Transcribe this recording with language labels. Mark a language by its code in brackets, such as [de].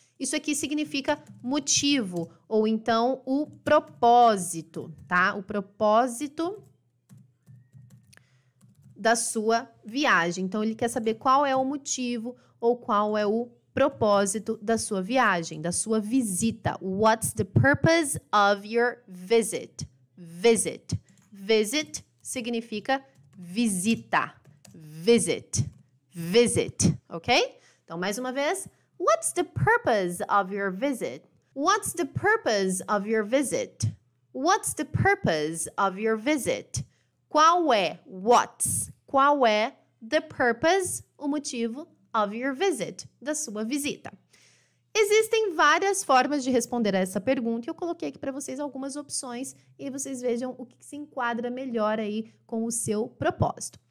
[pt] Isso aqui significa motivo ou então o propósito, tá? O propósito da sua viagem. Então ele quer saber qual é o motivo ou qual é o propósito da sua viagem, da sua visita. [en] What's the purpose of your visit? Visit. Visit [pt] significa visita. [en] Visit. [pt] Visit, ok? Então, mais uma vez. [en] What's the purpose of your visit? What's the purpose of your visit? What's the purpose of your visit? [pt] Qual é, what's? Qual é [en] the purpose, [pt] o motivo [en] of your visit, [pt] da sua visita? Existem várias formas de responder a essa pergunta e eu coloquei aqui para vocês algumas opções e vocês vejam o que se enquadra melhor aí com o seu propósito.